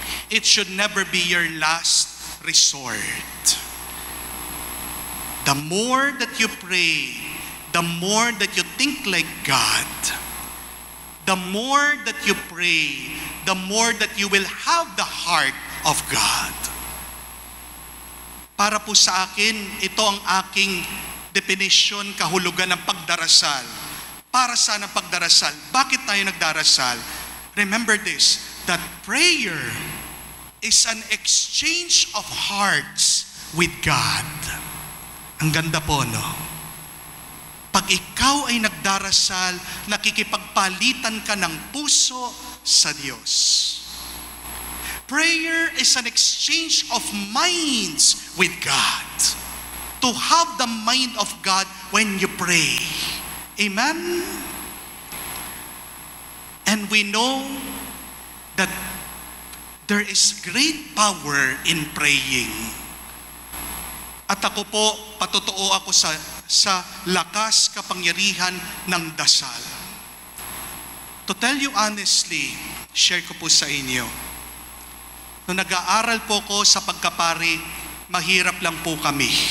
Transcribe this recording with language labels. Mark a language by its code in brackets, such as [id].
[en] It should never be your last resort. The more that you pray, the more that you think like God, the more that you pray, the more that you will have the heart of God. [tl] Para po sa akin, ito ang aking definition, kahulugan ng pagdarasal. Para saan ang pagdarasal? Bakit tayo nagdarasal? [en] Remember this, that prayer is an exchange of hearts with God. [tl] Ang ganda po, no? Pag ikaw ay nagdarasal, nakikipagpalitan ka ng puso sa Diyos. [en] Prayer is an exchange of minds with God. To have the mind of God when you pray. Amen? And we know that there is great power in praying. [tl] At ako po, patotoo ako sa lakas kapangyarihan ng dasal. [en] To tell you honestly, [tl] share ko po sa inyo. Nung nag-aaral po ko sa pagkapari, mahirap lang po kami.